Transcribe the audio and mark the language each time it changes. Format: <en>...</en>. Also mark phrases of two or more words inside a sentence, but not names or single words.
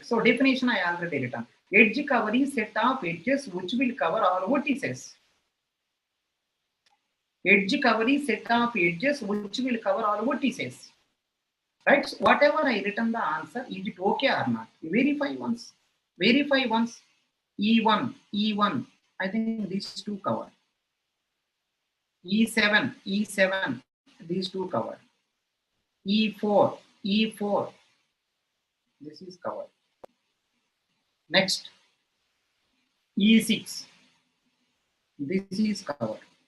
<en>So definition I already written. Edge cover is set of edges which will cover all vertices. Edge cover is set of edges which will cover all vertices. Right? So whatever I written the answer, is it okay or not? Verify once. Verify once. E1, E1. I think these two cover. E7, E7. These two cover. E4, E4. This is covered. Next, E6. This is covered.</en>